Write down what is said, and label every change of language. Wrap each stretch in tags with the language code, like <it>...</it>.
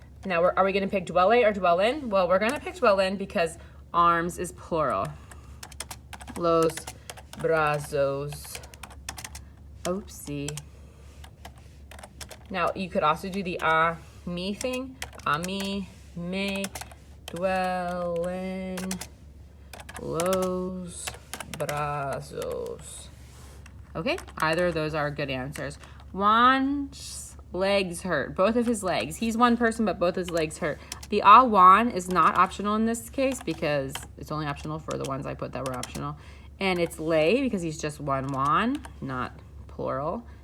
<en>Now, are we going to pick duele or duelen? Well, we're going to pick duelen because arms is plural.</en> <es>Los brazos. Oopsie.</es> <en>Now, you could also do the a mí thing.</en> <es>A mí, me, duelen, los brazos.</es> <en>Okay, either of those are good answers. Juan's legs hurt. Both of his legs. He's one person, but both his legs hurt. The a Juan is not optional in this case because it's only optional for the ones I put that were optional. And it's lay because he's just one Juan, not plural.</en>